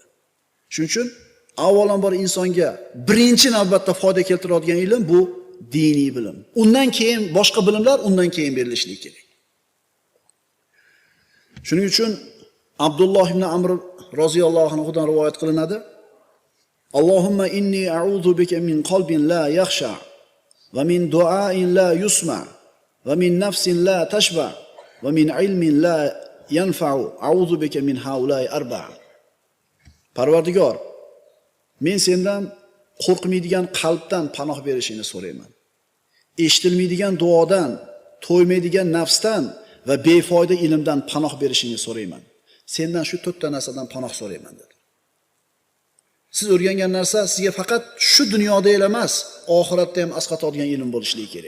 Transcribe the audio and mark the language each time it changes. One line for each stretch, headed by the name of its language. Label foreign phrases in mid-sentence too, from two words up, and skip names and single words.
Uzbek: Shuning uchun avvalambor insonga birinchi navbatda foyda keltiradigan ilm bu diniy bilim. Undan keyin boshqa bilimlar undan keyin berilishligi kerak. Shuning uchun Abdulloh ibn Amr roziyallohu anhudan rivoyat qilinadi.
Arabic: اللهم إني أعوذ بك من قلب لا يخشى ومن دعاء لا يسمع ومن نفس لا تشبع ومن علم لا ينفع أعوذ بك من هؤلاء أربع.
Uzbek: Parvardigor, men sendan qo'rqmaydigan qalbdan panoh berishingni so'rayman. Eshitilmaydigan duodan, to'ymaydigan nafsdan va befoyda ilmdan panoh berishingni so'rayman. Sendan shu to'rtta narsadan panoh so'rayman dedi. Siz o'rgangan narsa sizga faqat shu dunyoda emas, oxiratda ham asqatadigan ilm bo'lishligi kerak.